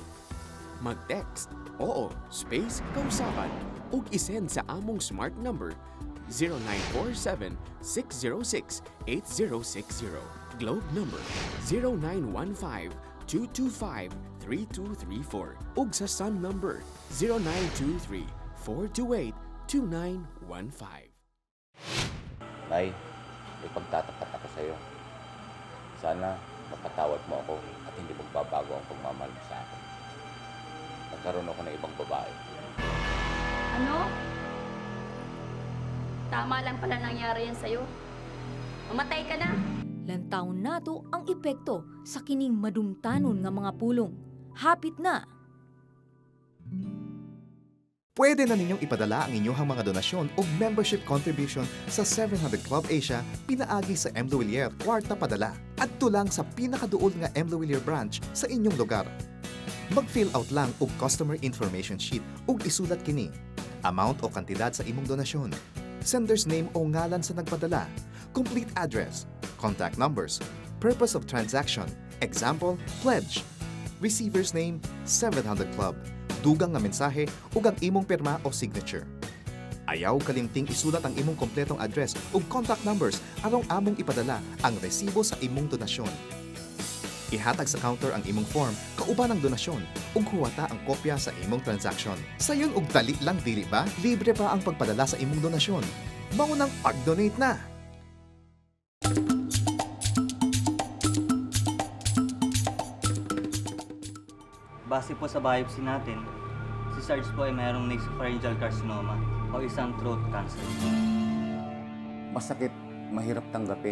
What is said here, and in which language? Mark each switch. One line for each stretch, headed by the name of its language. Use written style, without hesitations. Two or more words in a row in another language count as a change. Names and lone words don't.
Cebuano: Mag-text oo space kausaban ug isend sa among smart number 0947-606-8060. Globe number 0915-225-3234 ug sa Sun number 0923-428-2915.
Filipino: Nay, may pagtatapat ako sa'yo. Sana mapatawad mo ako at hindi magbabago ang pagmamahal mo sa akin. Nagkaroon ako ng ibang babae. Ano? Tama lang pala nangyari yan sa'yo. Mamatay ka na.
Cebuano: Lantaon nato ang epekto sa kining madumtanon nga mga pulong. Hapit na! Pwede na ninyong ipadala ang inyong mga donasyon o
English: membership contribution
Cebuano: sa 700 Club Asia pinaagi sa M. Luwilier, kwarta padala, at tulang sa pinakaduol nga M. Luwilier branch sa inyong lugar. Mag-fill out lang og
English: customer information sheet
Cebuano: ug isulat kini. Amount o kantidad sa imong donasyon,
English: sender's name
Cebuano: o ngalan sa nagpadala,
English: complete address, contact numbers, purpose of transaction, example, pledge, receiver's name, 700 Club,
Cebuano: dugang nga mensahe ug ang imong pirma o signature. Ayaw kalimting isulat ang imong kompletong address ug
English: contact numbers
Cebuano: aron among ipadala ang resibo sa imong donasyon. Ihatag sa counter ang imong form kauban ang donasyon ug huwata ang kopya sa imong transaction. Sayon og dali lang dili ba? Libre pa ang pagpadala sa imong donasyon. Mao nang pag-donate na.
Filipino: Base po sa biopsy natin, si Sarge po ay mayroong
English: nasopharyngeal carcinoma
Filipino: o isang
English: throat cancer.
Filipino: Masakit, mahirap tanggapin.